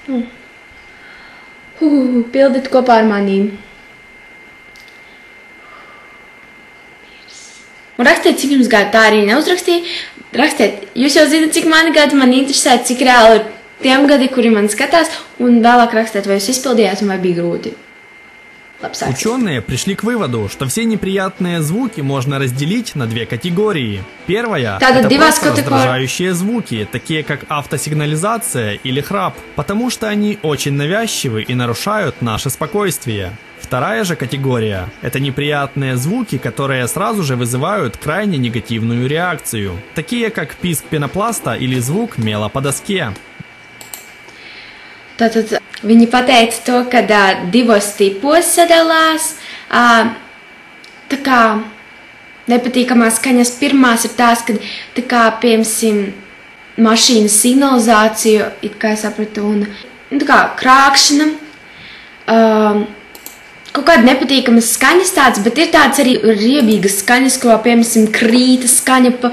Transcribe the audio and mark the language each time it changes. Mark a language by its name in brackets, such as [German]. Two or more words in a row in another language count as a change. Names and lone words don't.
[Latvian] Pildiet kopā ar manīm. Un rakstiet, cik jums gadu, tā arī neuzrakstīja. Rakstiet, jūs jau zināt, cik mani gadi, man interesē, cik reāli ir tiem gadi, kuri man skatās, un vēlāk rakstiet, vai jūs izpildījāt, vai bija grūti. [Russian] Ученые пришли к выводу, что все неприятные звуки можно разделить на 2 категории. Первая – это просто раздражающие звуки, такие как автосигнализация или храп, потому что они очень навязчивы и нарушают наше спокойствие. Вторая же категория – это неприятные звуки, которые сразу же вызывают крайне негативную реакцию, такие как писк пенопласта или звук мела по доске. [Latvian] Tātad viņi pateica to, ka 2 tipos sadalās. Tā kā nepatīkamās skaņas pirmās ir tās, kad tā kā, piemēram, mašīnas signalizāciju, it kā es sapratu, un tā kā krākšana, kaut kāda nepatīkamas skaņas tāds, bet ir tāds arī riebīgas skaņas, ko, piemēram, krīta skaņa pa...